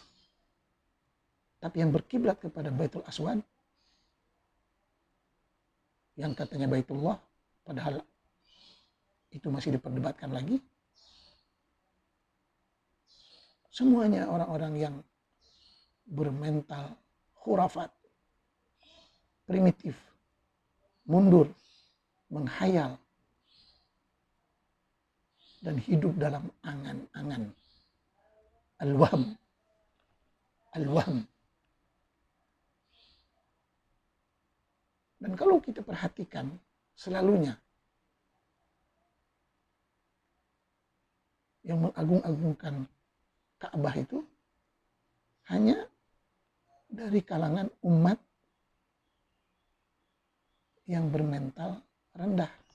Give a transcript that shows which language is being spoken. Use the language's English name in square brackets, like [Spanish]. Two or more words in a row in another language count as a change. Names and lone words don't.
[Indonesian] Tapi yang berkiblat kepada Baitul Aswad, yang katanya Baitullah, padahal itu masih diperdebatkan lagi, Semuanya orang-orang yang bermental khurafat, primitif, mundur, menghayal, dan hidup dalam angan-angan. [Arabic] الوهم. الوهم. [Indonesian] Dan kalau kita perhatikan, selalunya yang mengagung-agungkan Ka'bah itu hanya dari kalangan umat yang bermental rendah.